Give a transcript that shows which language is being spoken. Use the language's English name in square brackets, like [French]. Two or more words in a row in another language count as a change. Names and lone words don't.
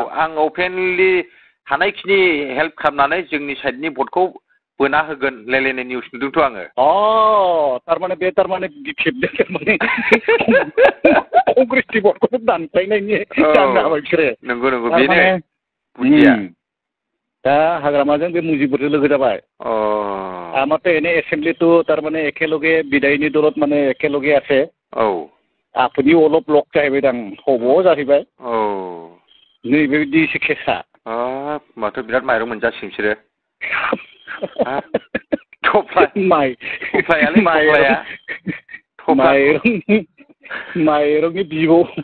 [Bodo] आं अपेनलि हानायखिनि हेल्प खालामनानै जोंनि साइडनि भटखौ बोना होगोन लायलायनाय निउस नुदोंथ' आङो थारमाने बिपिएफजों थारमाने कंग्रेसनि भटखौ दानस्लायनायनि जानो हाबाय बिसोरो नंगौ बेनो बुजिया दा हाग्रामाजों बे मुजिबरजों लोगो जाबाय [Assamese] আমারতো এনে এসেম্বলিটো তারমানে একেলগে বিদায়নি দলত মানে একেলগে আছে আপুনি অলপ লগ [Bodo] जाहैबायदां हब'आव जाहैबाय नैबेबायदि केसा माथो बिराद माइरं मोनजासिगोन बिसोरो माइरंनि बिबौ